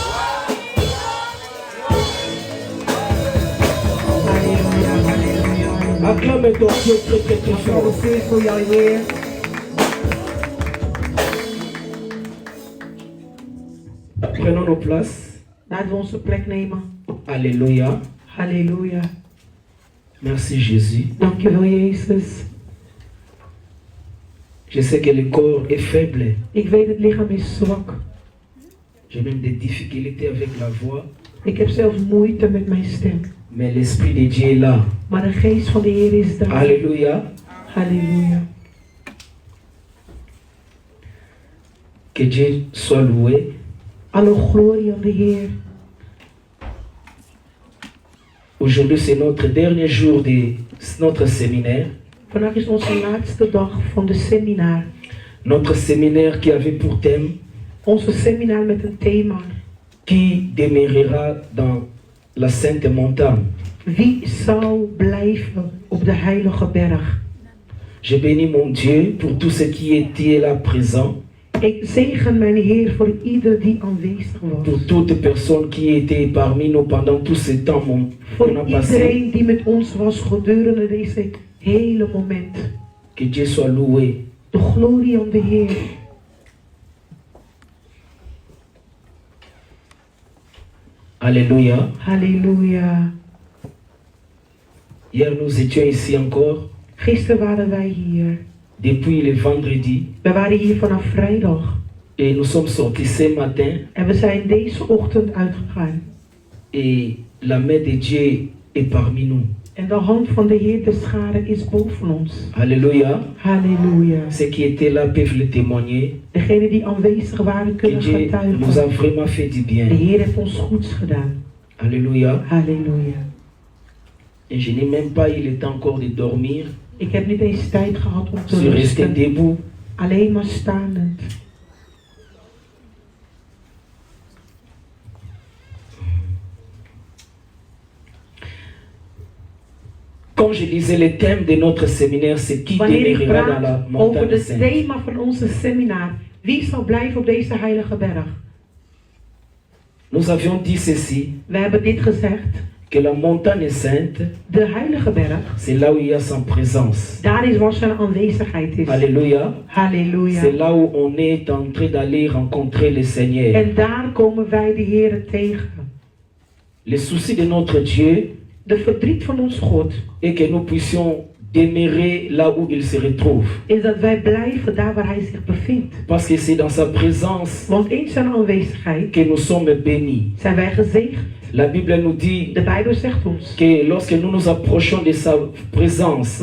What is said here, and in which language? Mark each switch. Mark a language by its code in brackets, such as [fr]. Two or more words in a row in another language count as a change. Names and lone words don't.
[fr] Acclame ton Dieu très très très fort. Prenons nos places. [nl] Laten we onze plek nemen. [fr] Alléluia. [nl] Halleluja. [fr] Merci Jésus. [nl] Dankjewel Jezus. [fr] Je sais que le corps est faible. [nl] Ik weet het lichaam is zwak. [fr] J'ai même des difficultés avec la voix. [nl] Ik heb zelfs moeite met mijn stem. [fr] Mais l'Esprit de Dieu est là. [nl] Maar de geest van de Heer is daar. [fr] Alléluia. [nl] Halleluja. [fr] Que Dieu soit loué. [nl] Alle glorie aan de Heer. [fr] Aujourd'hui, c'est notre dernier jour de notre séminaire. [nl] Vandaag is onze laatste dag van de seminar. [fr] Notre séminaire qui avait pour thème [nl] Onze seminar met een thema. [fr] qui demeurera dans la Sainte Montagne. [nl] Wie zou blijven op de heilige berg? [fr] Je bénis mon Dieu pour tous ceux qui étaient là présents. [nl] Ik zegen mijn Heer voor ieder die aanwezig was. [fr] Pour toute personne qui était parmi nous pendant tout ce temps qu'on [nl] Voor [fr] a passé. [nl] iedereen die met ons was gedurende deze hele moment. [fr] Que Dieu soit loué. [nl] De glorie aan de Heer. [fr] Alléluia. [nl] Halleluja. [fr] Hier, nous étions ici encore. [nl] Gisteren waren wij hier. [fr] Depuis le vendredi. [nl] We waren hier vanaf vrijdag. [fr] Et nous sommes sortis ce matin. [nl] En we zijn deze ochtend uitgegaan. [fr] Et la main de Dieu est parmi nous. [nl] En de hand van de Heer de schare is boven ons. [fr] Alléluia. [nl] Halleluja. [fr] Ceux qui étaient là peuvent le témoigner. [nl] Degenen die aanwezig waren [fr] Que [nl] kunnen [fr] Dieu nous a [nl] getuigen. [fr] vraiment fait du bien. [nl] De Heer heeft ons goeds gedaan. [fr] Alléluia. [nl] Halleluja. [fr] Et je n'ai même pas eu le temps encore de dormir. [nl] Ik heb niet eens tijd gehad om [fr] Je [nl] te [fr] suis resté [nl] rusten. [fr] debout. [nl] Alleen maar staand. [fr] Quand je lisais le thème de notre séminaire, c'est qui [nl] Wanneer ik [fr] demeurera dans la [nl] praat over [fr] montagne [nl] het [fr] sainte. [nl] thema van onze seminar. Wie zal blijven op deze heilige berg? [fr] Nous avions dit ceci, [nl] We hebben dit gezegd. [fr] que la montagne sainte, [nl] De heilige berg. [fr] c'est là où il y a son présence. [nl] Daar is waar zijn aanwezigheid is. [fr] Alléluia. [nl] Halleluja. [fr] C'est là où on est en train d'aller rencontrer le Seigneur. [nl] En daar komen wij de Heer tegen. [fr] Le souci de notre Dieu [nl] De verdriet van ons God [fr] est que nous puissions demeurer là où il se retrouve. [nl] is dat wij blijven daar waar hij zich bevindt. [fr] Parce que c'est dans sa présence [nl] Want in zijn aanwezigheid [fr] que nous sommes bénis. [nl] zijn wij gezegend. [fr] La Bible nous dit [nl] De Bijbel zegt ons. [fr] que lorsque nous nous approchons de sa présence,